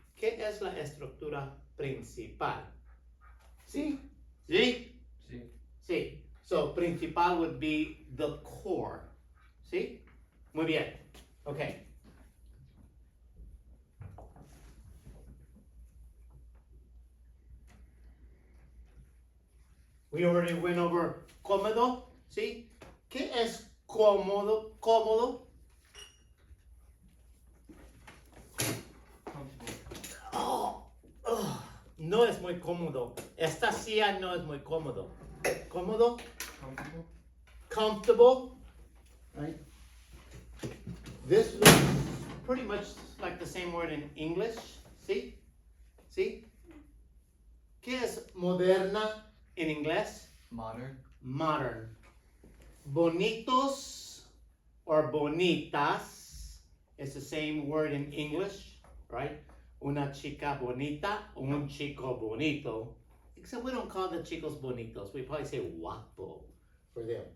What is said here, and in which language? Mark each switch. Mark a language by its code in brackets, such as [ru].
[es] ¿Qué es la estructura principal? ¿Sí? ¿Sí? Sí. Sí. [en] So principal would be the core. [es] ¿Sí? Muy bien. [en] Okay. We already went over cómodo. [es] ¿Sí? ¿Qué es cómodo? Cómodo. Oh, no es muy cómodo. Esta silla no es muy cómodo. Cómodo. [en] Comfortable. Comfortable. Right? This looks pretty much like the same word in English. See? See? [es] ¿Qué es moderna en inglés? [en] Modern. Modern. Bonitos or bonitas is the same word in English, right? [es] Una chica bonita, un chico bonito. [en] Except we don't call the [es] chicos bonitos. [en] We probably say guapo for them.